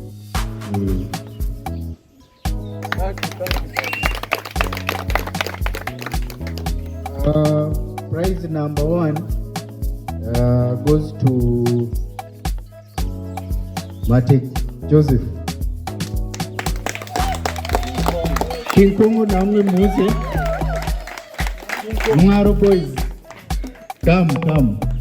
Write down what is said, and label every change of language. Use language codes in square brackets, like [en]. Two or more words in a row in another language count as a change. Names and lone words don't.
[en] Prize number 1 goes to Mate Joseph. [rn] King Kongo namwe muze. [en] Mwaro boys. Come.